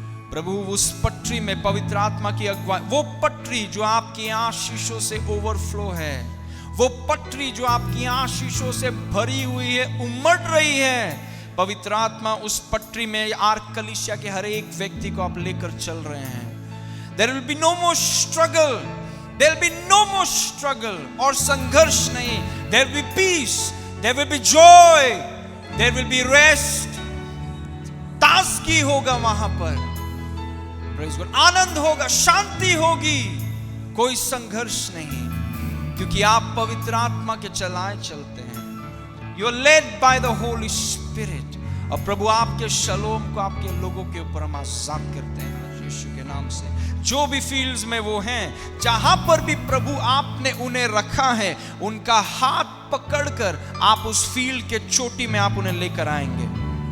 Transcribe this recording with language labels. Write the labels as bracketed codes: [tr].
[hi] प्रभु उस पटरी में पवित्र आत्मा की अगुवाई, वो पटरी जो आपकी आशीषों से ओवरफ्लो है, वो पटरी जो आपकी आशीषों से भरी हुई है, उमड़ रही है. पवित्र आत्मा उस पटरी में आर्क कलीसिया के हर एक व्यक्ति को आप लेकर चल रहे हैं. [en] There will be no more struggle. There will be no more struggle [hi] और संघर्ष नहीं. [en] There will be peace. There will be joy. There will be rest. [hi] ताजगी होगा वहां पर. [en] Praise God. [hi] आनंद होगा, शांति होगी, कोई संघर्ष नहीं, क्योंकि आप पवित्र आत्मा के चलाए चलते हैं. [en] You are led by the Holy Spirit. [hi] और प्रभु आपके शलोम को आपके लोगों के ऊपर हम आजाद करते हैं यीशु के नाम से. जो भी फील्ड्स में वो हैं, जहां पर भी प्रभु आपने उन्हें रखा है, उनका हाथ पकड़कर आप उस फील्ड के चोटी में आप उन्हें लेकर आएंगे.